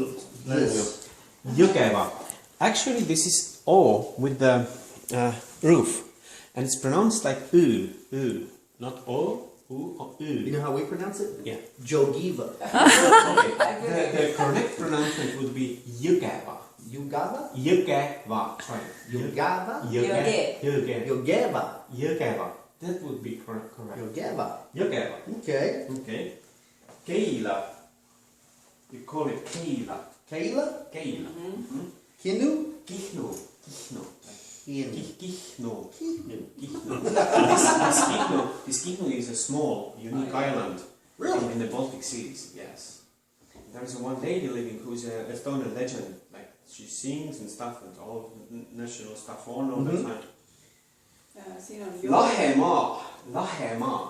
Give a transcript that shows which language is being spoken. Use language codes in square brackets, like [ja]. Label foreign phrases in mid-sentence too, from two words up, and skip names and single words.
[en] this? Jõgeva. Actually, this is O with the roof, and it's pronounced like U, not O, U, or You U. know how we pronounce it? Yeah. Jogiva. Okay. The correct pronouncement would be Jõgeva. Yugava? Jõgeva. Try it. Yugava? Jõgeva. Yogeva. Jõgeva. That would be correct. Yogeva. Jõgeva. Okay. Okay. Keila. We call it Keila. Keila? Keila. Kinu? Kihnu. Kihnu. Kinu. Kihnu. Kinu. Kihnu. This Kihnu is a small, unique island. Really? In the Baltic seas, yes. There is one lady living who's a Estonian legend. Like, she sings and stuff and all national stuff on all the time. Lahemaa. Lahemaa.